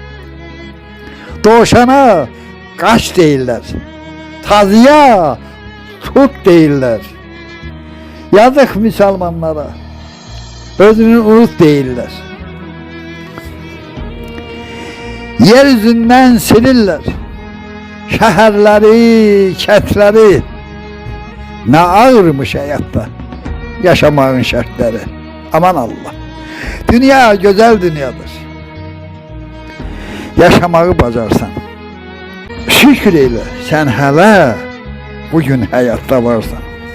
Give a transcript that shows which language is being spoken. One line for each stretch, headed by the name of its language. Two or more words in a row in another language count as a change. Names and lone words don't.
Azerbaijani: Doğuşana kaç deyirlər, tazıya tut deyirlər. Yazık Müslümanlara, özünü unut deyirlər. Yeryüzündən silirlər, şəhərləri, kəndləri.
Turkish: Ne ağırmış hayatta, yaşamağın şərtləri. Aman Allah, dünya güzel dünyadır.
Azerbaijani: Yaşamağı bacarsan.
Turkish: Şükür eyle sen hele bugün hayatta varsan.